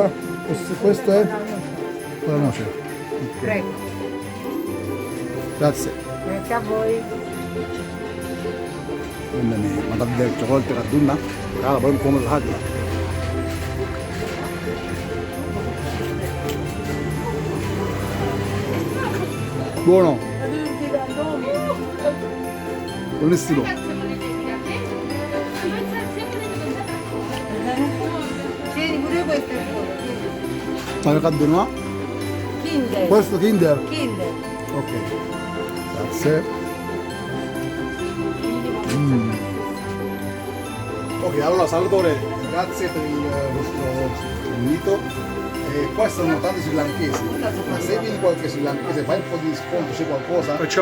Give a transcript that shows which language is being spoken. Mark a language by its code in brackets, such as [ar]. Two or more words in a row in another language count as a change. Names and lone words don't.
[it] Questo è? Con la noce. Prego. Grazie. Grazie a voi. [si] මෙන්න මේ මට දැන් චොකලට් එකක් දුන්නා. කාලා බලමු කොහොමද හදන්නේ. [it] Buono. Buonissimo. Tieni pure questo è buono. [si] Tale එකක් දුන්නා. [it] Kinder. Questo Kinder. Kinder. Ok. Grazie. Ok, allora Salvatore, grazie per il vostro invito. Qua stanno tanti srilankesi, ma se vieni qualche srilankese fai un po' di sconto, c'è qualcosa?